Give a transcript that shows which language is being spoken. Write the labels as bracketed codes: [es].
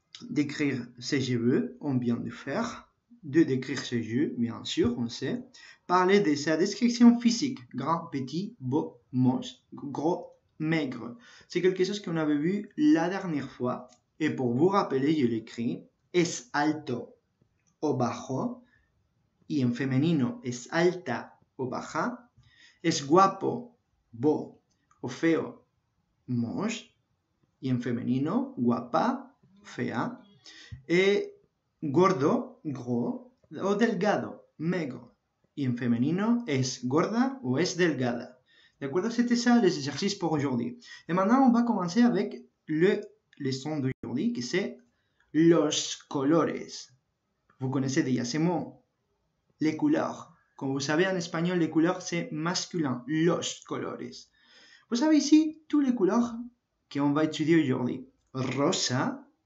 [fr] D'écrire ses cheveux, on vient de faire. 2. D'écrire ses yeux, bien sûr, on sait. Parler de sa description physique, grand, petit, beau, moche, gros, maigre. C'est quelque chose qu'on avait vu la dernière fois. Et pour vous rappeler, je l'écris. [es] Es alto o bajo. Y en femenino es alta o baja. Es guapo, beau o feo, moche. Y en femenino, guapa, fea, et gordo, gros, o delgado, maigre. Y en femenino, es gorda o es delgada. [fr] D'accord? C'était ça les exercices pour aujourd'hui. Et maintenant, on va commencer avec le leçon d'aujourd'hui, qui c'est los colores. Vous connaissez déjà ces mots. Les couleurs. Comme vous savez, en espagnol, les couleurs, c'est masculin. [es] Los colores. [fr] Vous savez ici, toutes les couleurs qu'on va étudier aujourd'hui. Rosa.